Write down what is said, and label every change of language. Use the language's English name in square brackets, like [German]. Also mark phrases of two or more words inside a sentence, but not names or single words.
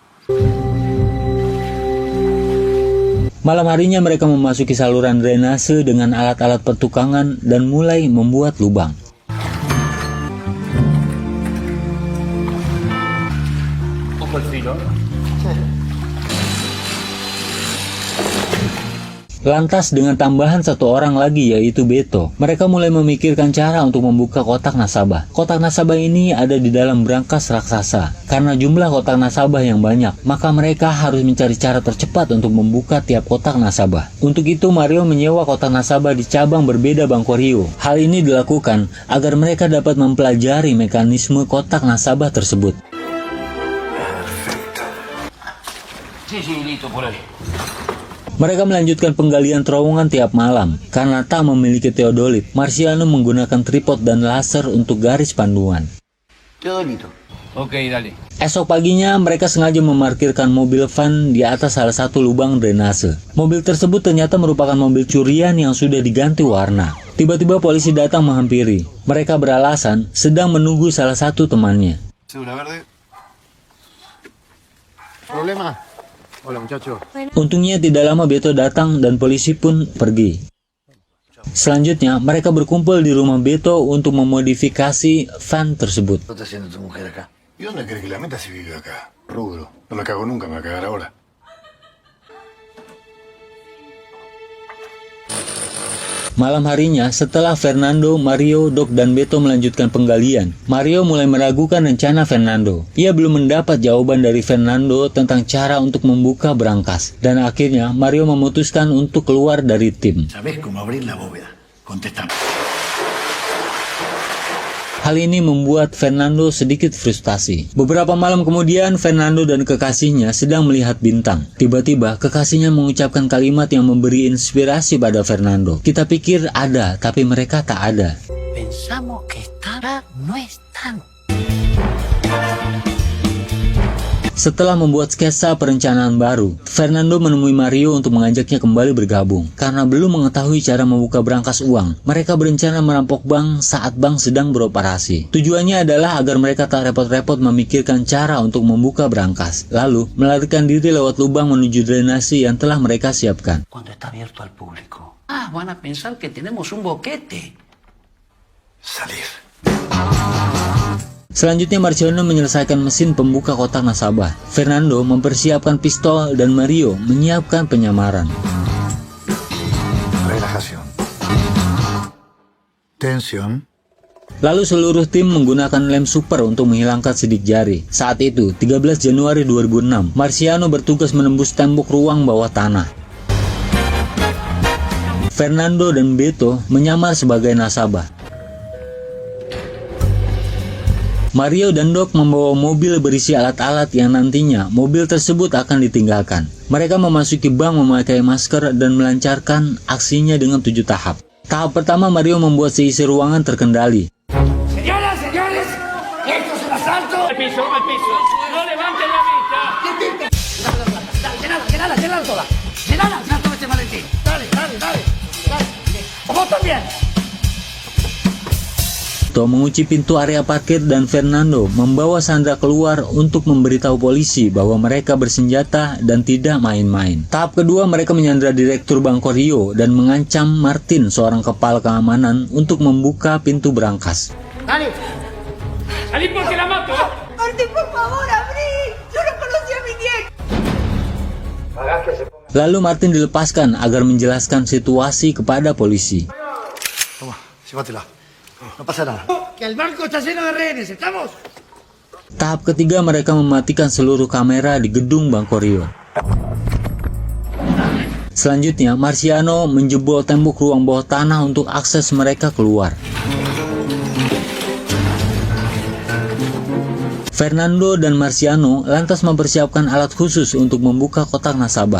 [Indonesian] Malam harinya mereka memasuki saluran drainase dengan alat-alat pertukangan dan mulai membuat lubang. [Spanish] Ojo el filo. [Indonesian] Lantas dengan tambahan satu orang lagi yaitu Beto, mereka mulai memikirkan cara untuk membuka kotak nasabah. Kotak nasabah ini ada di dalam brankas raksasa. Karena jumlah kotak nasabah yang banyak, maka mereka harus mencari cara tercepat untuk membuka tiap kotak nasabah. Untuk itu Mario menyewa kotak nasabah di cabang berbeda Banco Rio. Hal ini dilakukan agar mereka dapat mempelajari mekanisme kotak nasabah tersebut. [Spanish] Sí, listo, por ahí. [Indonesian] Mereka melanjutkan penggalian terowongan tiap malam. Karena tak memiliki teodolit, Marciano menggunakan tripod dan laser untuk garis panduan. [Spanish] Teodolito. Ok, dale. [Indonesian] Esok paginya, mereka sengaja memarkirkan mobil van di atas salah satu lubang drainase. Mobil tersebut ternyata merupakan mobil curian yang sudah diganti warna. Tiba-tiba polisi datang menghampiri. Mereka beralasan sedang menunggu salah satu temannya. [Spanish] Cédula verde. ¿Problema? Hola, muchacho. [Indonesian] Untungnya tidak lama Beto datang dan polisi pun pergi. Selanjutnya, mereka berkumpul di rumah Beto untuk memodifikasi van tersebut. [Spanish] ¿Qué está haciendo tu mujer acá? ¿Y dónde crees que la meta si vive acá? Rubro. No la cago nunca, me va a cagar ahora. [Indonesian] Malam harinya, setelah Fernando, Mario, Doc, dan Beto melanjutkan penggalian, Mario mulai meragukan rencana Fernando. Ia belum mendapat jawaban dari Fernando tentang cara untuk membuka brankas. Dan akhirnya, Mario memutuskan untuk keluar dari tim. [Spanish] ¿Sabés cómo abrir la bóveda? Contestame. [Indonesian] Hal ini membuat Fernando sedikit frustasi. Beberapa malam kemudian, Fernando dan kekasihnya sedang melihat bintang. Tiba-tiba, kekasihnya mengucapkan kalimat yang memberi inspirasi pada Fernando. Kita pikir ada, tapi mereka tak ada. [Spanish] Pensamos que estará, no están. [Indonesian] Setelah membuat sketsa perencanaan baru, Fernando menemui Mario untuk mengajaknya kembali bergabung. Karena belum mengetahui cara membuka brankas uang, mereka berencana merampok bank saat bank sedang beroperasi. Tujuannya adalah agar mereka tak repot-repot memikirkan cara untuk membuka brankas, lalu melarikan diri lewat lubang menuju drainase yang telah mereka siapkan. [Spanish] Cuando está abierto al público. Ah, van a pensar que tenemos un boquete. Salir. [Indonesian] Selanjutnya Marciano menyelesaikan mesin pembuka kotak nasabah. Fernando mempersiapkan pistol dan Mario menyiapkan penyamaran. [Spanish] Relajación. Tensión. [Indonesian] Lalu seluruh tim menggunakan lem super untuk menghilangkan sidik jari. Saat itu, 13 Januari 2006, Marciano bertugas menembus tembok ruang bawah tanah. Fernando dan Beto menyamar sebagai nasabah. Mario dan Doc membawa mobil berisi alat-alat yang nantinya mobil tersebut akan ditinggalkan. Mereka memasuki bank memakai masker dan melancarkan aksinya dengan 7 tahap. Tahap pertama, Mario membuat seisi ruangan terkendali. [Spanish] Señoras, señores, esto es un asalto. Al piso, no levanten la vista. Llenala toda. Llenala este maletín. Dale. Vos también. [Indonesian] Augusto mengunci pintu area parkir dan Fernando membawa Sandra keluar untuk memberitahu polisi bahwa mereka bersenjata dan tidak main-main. Tahap kedua, mereka menyandra Direktur Banco Rio dan mengancam Martin, seorang kepala keamanan, untuk membuka pintu berangkas. [Spanish] Dale. Salí porque la mato. Martín, por favor, abrí. Yo no conocía a mi nieto. [Indonesian] Lalu Martin dilepaskan agar menjelaskan situasi kepada polisi. [Spanish] Toma, llévatela. No pasa nada. Que el banco está lleno de rehenes, ¿estamos? [Indonesian] Tahap ketiga, mereka mematikan seluruh kamera di gedung Banco Rio. Selanjutnya, Marciano menjebol tembok ruang bawah tanah untuk akses mereka keluar. Fernando dan Marciano lantas mempersiapkan alat khusus untuk membuka kotak nasabah.